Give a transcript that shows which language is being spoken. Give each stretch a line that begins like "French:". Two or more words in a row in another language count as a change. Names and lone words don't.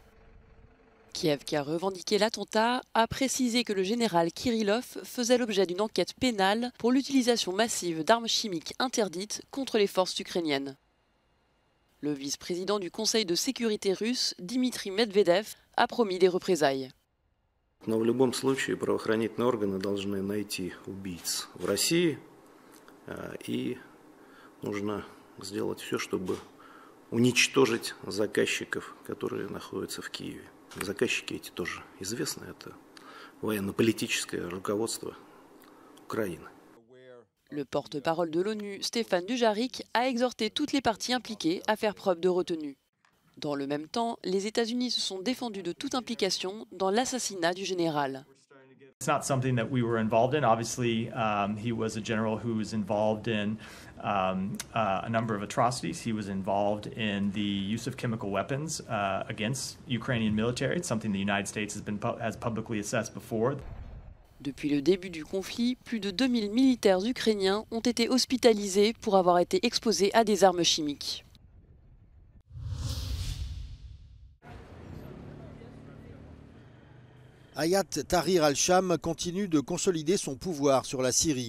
French: Kiev, qui a revendiqué l'attentat, a précisé que le général Kirillov faisait l'objet d'une enquête pénale pour l'utilisation massive d'armes chimiques interdites contre les forces ukrainiennes. Le vice-président du Conseil de sécurité russe, Dmitry Medvedev, a promis des représailles.
Russian: Но в любом случае правоохранительные органы должны найти убийц в России, и нужно сделать все, чтобы уничтожить заказчиков, которые находятся в Киеве. Заказчики эти тоже известны, это военно-политическое руководство Украины.
French: Le porte-parole de l'ONU, Stéphane Dujarric, a exhorté toutes les parties impliquées à faire preuve de retenue. Dans le même temps, les États-Unis se sont défendus de toute implication dans l'assassinat du général.
English: It's not something that we were involved in. Obviously, he was a general who was involved in a number of atrocities. He was involved in the use of chemical weapons against Ukrainian military. It's something the United States has publicly assessed before.
French: Depuis le début du conflit, plus de 2000 militaires ukrainiens ont été hospitalisés pour avoir été exposés à des armes chimiques. Hayat Tahrir al-Sham continue de consolider son pouvoir sur la Syrie.